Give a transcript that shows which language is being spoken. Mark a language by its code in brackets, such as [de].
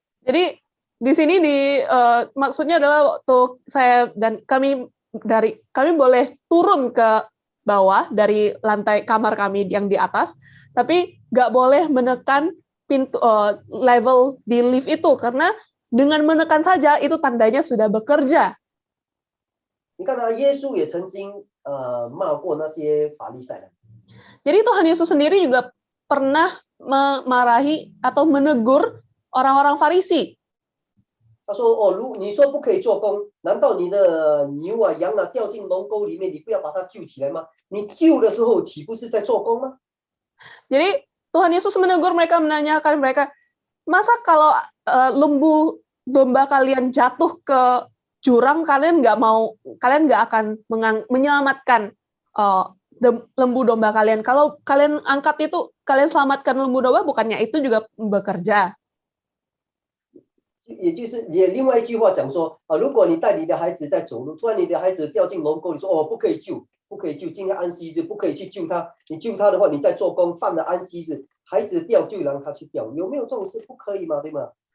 [id] Jadi di sini maksudnya adalah waktu saya dan kami boleh turun ke bawah dari lantai kamar kami yang di atas, tapi nggak boleh menekan pintu level di lift itu karena dengan menekan saja itu tandanya sudah bekerja. [zh] 你看耶稣也曾经骂过那些法利赛人。 [id] Jadi Tuhan Yesus sendiri juga pernah memarahi atau menegur orang-orang Farisi. [zh] 他说：“你说不可以做工，难道你的牛啊、羊啊掉进龙沟里面，你不要把它救起来吗？你救的时候岂不是在做工吗？” [id] Jadi Tuhan Yesus menegur mereka, menanyakan mereka, masa kalau lembu domba kalian jatuh ke jurang, kalian nggak akan menyelamatkan lembu domba kalian. Kalau kalian angkat itu, kalian selamatkan lembu domba, bukannya itu juga bekerja. [zh] 也就是也另外一句话讲说如果你带你的孩子在走路，突然你的孩子掉进龙沟，你说不可以救，不可以救，今天安息日不可以去救他，你救他的话，你在做工，犯了安息日，孩子掉就让他去掉，有没有这种事？不可以嘛，对吗？